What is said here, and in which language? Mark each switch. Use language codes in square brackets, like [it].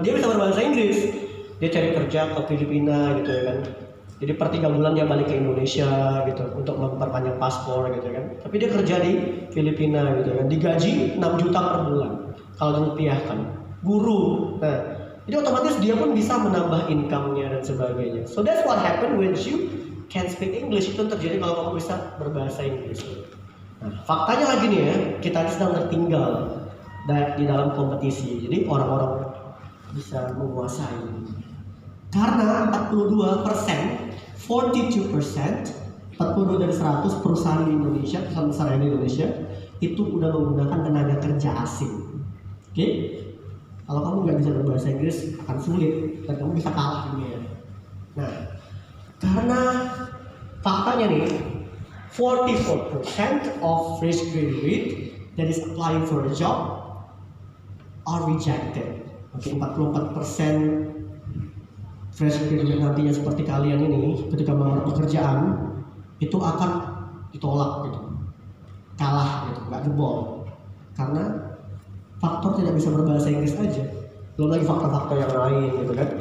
[id] Dia bisa berbahasa Inggris. Dia cari kerja ke Filipina gitu ya kan. Jadi per 3 bulan dia balik ke Indonesia gitu untuk memperpanjang paspor gitu kan. Tapi dia kerja di Filipina gitu kan. Digaji 6 juta per bulan kalau dirupiahkan. Guru. Nah, jadi otomatis dia pun bisa menambah income-nya dan sebagainya. [en] So that's what happen when you can speak English. [id] Itu terjadi kalau kamu bisa berbahasa Inggris. Nah, faktanya lagi nih ya, kita sedang tertinggal di dalam kompetisi. Jadi orang-orang bisa menguasai. Karena 42%, 42% dari 100 perusahaan di Indonesia, perusahaan besar yang di Indonesia itu udah menggunakan tenaga kerja asing. Oke? Kalau kamu nggak bisa berbahasa Inggris akan sulit dan kamu bisa kalah dunia. Nah, karena faktanya nih, [en] 44% of fresh graduate that is applying for a job are rejected. [id] Oke, 44% fresh graduate nantinya seperti kalian ini ketika melamar pekerjaan itu akan ditolak gitu, kalah gitu, nggak jebol karena faktor tidak bisa berbahasa Inggris aja, belum lagi faktor-faktor yang lain gitu kan.